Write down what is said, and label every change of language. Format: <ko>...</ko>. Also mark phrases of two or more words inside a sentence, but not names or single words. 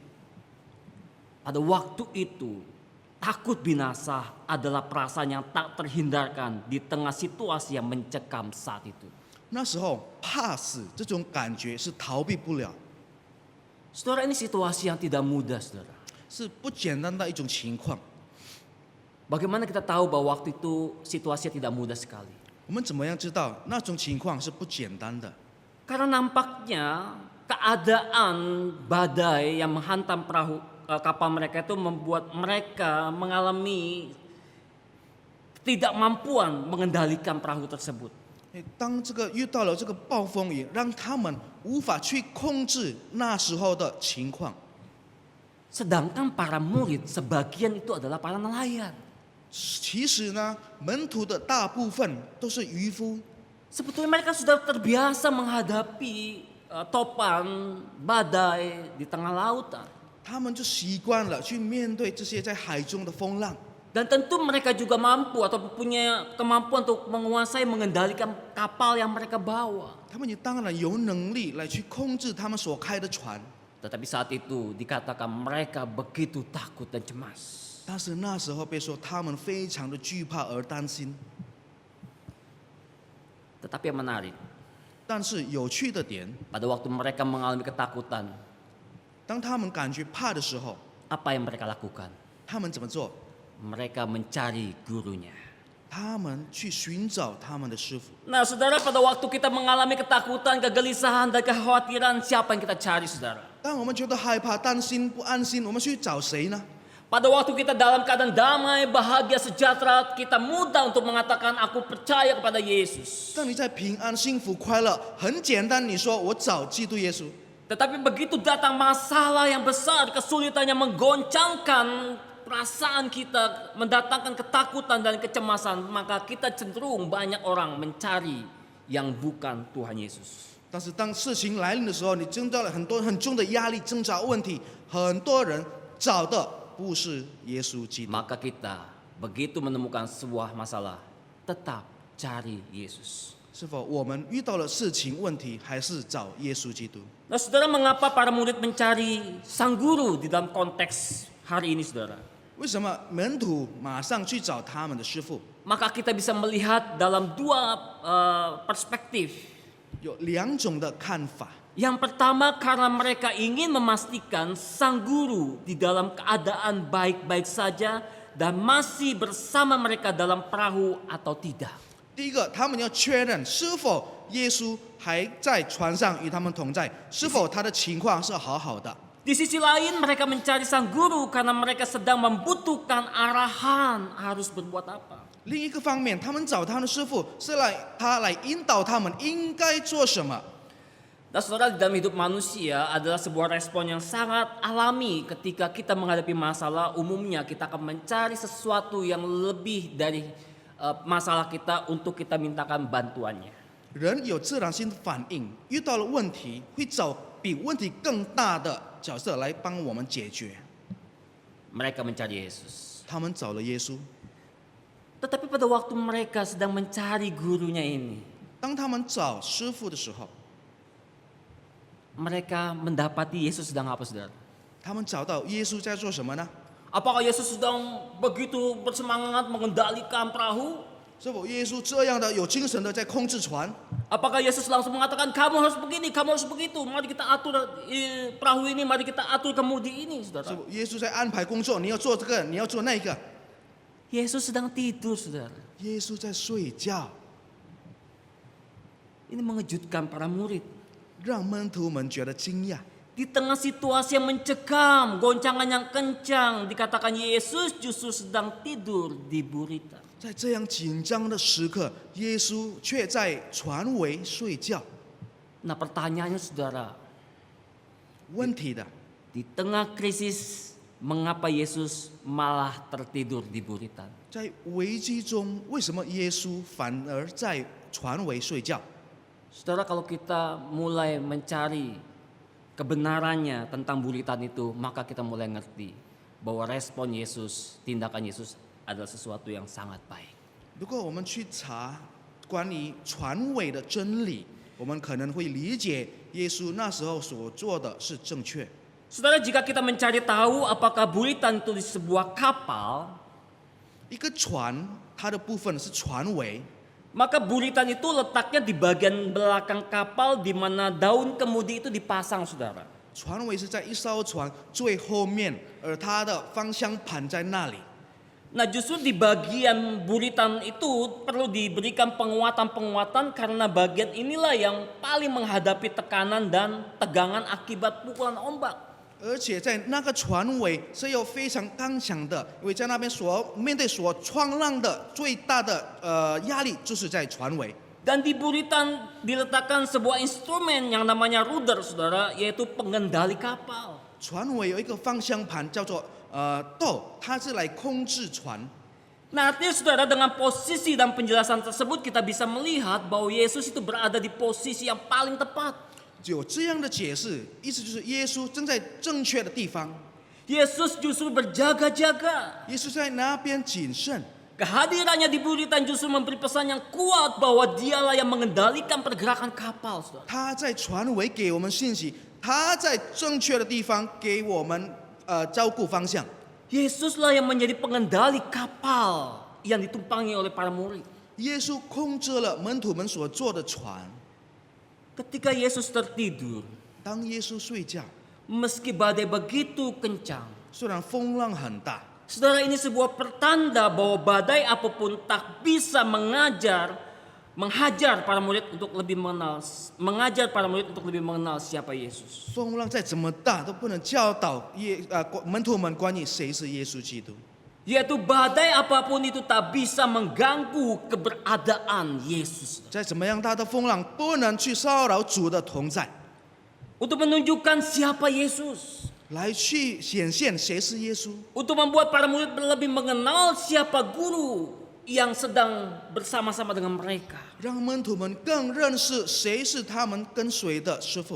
<id>Pada waktu itu, takut binasa adalah perasaan yang tak terhindarkan di tengah situasi yang mencekam saat itu.</id> <zh>那时候怕死这种感觉是逃避不了，</zh> <id>Saudara, ini situasi yang tidak mudah, saudara.</id> <zh>是不简单的一种情况。</zh> <id>Bagaimana kita tahu bahwa waktu itu situasinya tidak mudah sekali?</id> <zh>我们怎么样知道那种情况是不简单的？</zh> <id>Karena nampaknya keadaan badai yang menghantam kapal mereka itu membuat mereka mengalami ketidakmampuan mengendalikan perahu tersebut.</id> <zh>当这个遇到了这个暴风雨，让他们无法去控制那时候的情况。</zh> <id>Sedangkan para murid sebagian itu adalah para nelayan.</id> <zh>其实呢，门徒的大部分都是渔夫，</zh> <id>Sebetulnya mereka sudah terbiasa menghadapi topan, badai di tengah lautan.</id> <zh>他们就习惯了去面对这些在海中的风浪。</zh> <id>Dan tentu mereka juga mampu atau punya kemampuan untuk menguasai mengendalikan kapal yang mereka bawa.</id> <zh>他们也当然有能力来去控制他们所开的船，</zh> <id>Tetapi saat itu dikatakan mereka begitu takut dan cemas.</id> <zh>但是那时候被说他们非常的惧怕而担心。</zh> <id>Tetapi yang menarik,</id> <zh>但是有趣的点，</zh> <id>pada waktu mereka mengalami ketakutan,</id> <zh>当他们感觉怕的时候，</zh> <id>Apa yang mereka lakukan?</id> <zh>他们怎么做？</zh> <id>Mereka mencari gurunya.</id> <zh>他们去寻找他们的师傅。</zh> <id>Nah saudara, pada waktu kita mengalami ketakutan, kegelisahan, dan kekhawatiran, siapa yang kita cari saudara?</id> <zh>当我们觉得害怕、担心、不安心，我们去找谁呢？</zh> <id>Pada waktu kita dalam keadaan damai, bahagia, sejahtera, kita mudah untuk mengatakan aku percaya kepada Yesus.</id> <zh>当你在平安、幸福、快乐，很简单，你说我找基督耶稣。</zh> <id>Tetapi begitu datang masalah yang besar, kesulitan yang menggoncangkan perasaan kita, mendatangkan ketakutan dan kecemasan, maka kita cenderung banyak orang mencari yang bukan Tuhan Yesus.</id> <zh>但是当事情来临的时候，你挣到了很多很重的压力、挣扎问题，很多人找的不是耶稣基督。</zh> <id>Maka kita begitu menemukan sebuah masalah, tetap cari Yesus.</id> <zh>是否我们遇到了事情问题，还是找耶稣基督？</zh> <id>Nah saudara, mengapa para murid mencari sang guru di dalam konteks hari ini saudara?</id> <zh>为什么门徒马上去找他们的师傅？</zh> <id>Maka kita bisa melihat dalam dua perspektif.</id> <zh>有两种的看法。</zh> <id>Yang pertama, karena mereka ingin memastikan sang guru di dalam keadaan baik-baik saja dan masih bersama mereka dalam perahu atau tidak.</id> <zh>第一个，他们要确认是否耶稣还在船上与他们同在，是否他的情况是好好的。</zh> <id>Di sisi lain, mereka mencari sang guru karena mereka sedang membutuhkan arahan harus berbuat apa.</id> <zh>另一个方面，他们找他们的师傅是来引导他们应该做什么。</zh> <id>Nah saudara, di dalam hidup manusia adalah sebuah respon yang sangat alami ketika kita menghadapi masalah. Umumnya kita akan mencari sesuatu yang lebih dari masalah kita untuk kita mintakan bantuannya.</id> <zh>人有自然性的反应，遇到了问题会找比问题更大的角色来帮我们解决。</zh> <id>Mereka mencari Yesus.</id> <zh>他们找了耶稣，</zh> <id>Tetapi pada waktu mereka sedang mencari gurunya ini,</id> <zh>当他们找师傅的时候，</zh> <id>mereka mendapati Yesus sedang apa saudara?</id> <zh>他们找到耶稣在做什么呢？</zh> <id>Apakah Yesus sedang begitu bersemangat mengendalikan perahu?</id> <zh>是否耶稣这样的有精神的在控制船？</zh> <id>Apakah Yesus langsung mengatakan kamu harus begini, kamu harus begitu, mari kita atur perahu ini, mari kita atur kemudi ini,</id> <zh>是</zh> <id>saudara?</id> <zh>否耶稣在安排工作？你要做这个，你要做那个。</zh> <id>Yesus sedang tidur, saudara.</id> <zh>耶稣在睡觉，</zh> <id>Ini mengejutkan para murid.</id> <zh>让门徒们觉得惊讶。</zh> <id>Di tengah situasi yang mencekam, goncangan yang kencang, dikatakan Yesus justru sedang tidur di buritan.</id> <zh>在这样紧张的时刻，耶稣却在船尾睡觉。</zh> <id>Nah pertanyaannya saudara,</id> <zh>问题的，</zh> <id>di tengah krisis, mengapa Yesus malah tertidur di buritan?</id> <zh>在危机中，为什么耶稣反而在船尾睡觉？</zh> <id>Saudara, kalau kita mulai mencari kebenarannya tentang buritan itu, maka kita mulai ngerti bahwa respon Yesus, tindakan Yesus adalah sesuatu yang sangat baik.</id> <zh>如果我们去查关于船尾的真理，我们可能会理解耶稣那时候所做的是正确。</zh> <id>Saudara, jika kita mencari tahu apakah buritan itu di sebuah kapal,</id> <zh>一个船，它的部分是船尾，</zh> <id>maka buritan itu letaknya di bagian belakang kapal di mana daun kemudi itu dipasang, saudara.</id> <zh>船尾是在一艘船最后面，而它的方向盘在那里。</zh> <id>Nah justru di bagian buritan itu perlu diberikan penguatan-penguatan karena bagian inilah yang paling menghadapi tekanan dan tegangan akibat pukulan ombak.</id> <zh>而且在那个船尾是有非常刚强的，因为在那边面对所冲浪的最大的压力就是在船尾。</zh> <id>Dan di buritan diletakkan sebuah instrumen yang namanya rudder, saudara, yaitu pengendali kapal.</id> <zh>船尾有一个方向盘叫做舵，它是来控制船。</zh> <id>Nah artinya saudara, dengan posisi dan penjelasan tersebut kita bisa melihat bahwa Yesus itu berada di posisi yang paling tepat.</id> <zh>有这样的解释，意思就是耶稣正在正确的地方，</zh> <id>Yesus justru berjaga-jaga.</id> <zh>耶稣在那边谨慎。</zh> <id>Kehadirannya di buritan justru memberi pesan yang kuat bahwa dialah yang mengendalikan pergerakan kapal, saudara.</id> <zh>他在船尾给我们信息，他在正确的地方给我们照顾方向。</zh> <id>Yesuslah yang menjadi pengendali kapal yang ditumpangi oleh para murid.</id> <zh>耶稣控制了门徒们所坐的船。</zh> <id>Ketika Yesus tertidur,</id> <zh>当耶稣睡觉，</zh> <id>meski badai begitu kencang,</id> <zh>虽然风浪很大，</zh> <id>Saudara, ini sebuah pertanda bahwa badai apapun tak bisa menghajar para murid untuk lebih mengenal siapa Yesus.</id> <zh>风浪再怎么大都不能教导门徒们关于谁是耶稣基督。</zh> <id>Yaitu badai apapun itu tak bisa mengganggu keberadaan Yesus.</id> <zh>再怎么样大的风浪不能去骚扰主的同在，</zh> <id>Untuk menunjukkan siapa Yesus.</id> <zh>来去显现谁是耶稣，</zh> <id>Untuk membuat para murid lebih mengenal siapa guru yang sedang bersama-sama dengan mereka.</id> <zh>让门徒们更认识谁是他们跟随的师傅，</zh>